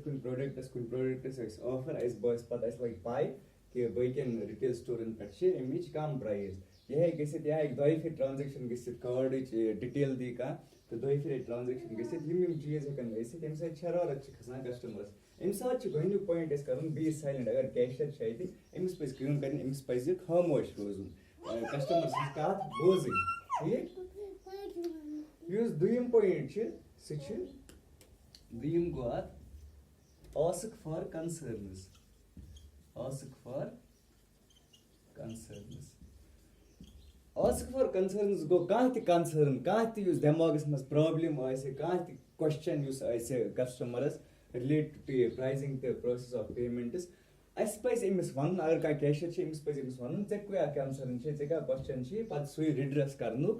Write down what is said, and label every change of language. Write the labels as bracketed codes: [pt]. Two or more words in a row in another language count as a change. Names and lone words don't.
[ks] کُنہِ پروڈکٹس آسہِ آفر اَسہِ باسہِ پَتہٕ اَسہِ لگہِ پاے کہِ باقین رِٹیل سٹورن پٮ۪ٹھ چھِ اَمِچ کم پرایز یہِ ہیٚکہِ گٔژھِتھ یا ہیٚکہِ دۄیہِ پھِرِ ٹرانزیکشن گٔژھِتھ کاڈٕچ ڈِٹیل دی کانٛہہ تہٕ دۄیہِ پھِرِ ٹرانزیکشن گٔژھِتھ یِم چیٖز ہیٚکن گٔژھِتھ ییٚمہِ سۭتۍ شرارت چھِ کھسان کسٹمرس اَمہِ ساتہٕ چھُ گۄڈٕنیُک پویِنٹ اَسہِ کَرُن [en] be silent [ks] اگر کیشر چھُ اَتہِ أمِس پَزِ کٲم کَرٕنۍ أمِس پَزِ خاموش روزُن کسٹمر سٕنٛز کَتھ بوزٕنۍ ٹھیٖک یُس دوٚیِم پویِنٹ چھُ سُہ چھُ دوٚیِم گوٚو اَتھ [en] ask for concerns ask for concerns ask for concerns [ks] گوٚو کانٛہہ تہِ کنسٲرن کانٛہہ تہِ یُس دٮ۪ماغس منٛز پرابلم آسہِ کانٛہہ تہِ کوسچن یُس آسہِ کسٹمرس [en] related to [ks] یہِ پرایزِنگ تہٕ [en] process of payments [ks] اَسہِ پَزِ أمِس وَنُن اگر کانٛہہ کیشر چھِ أمِس پَزِ أمِس وَنُن ژےٚ کیٛاہ کنسٲرن چھِ ژےٚ کیٛاہ کوسچن چھِ پَتہٕ سُے رِڈرس کرنُک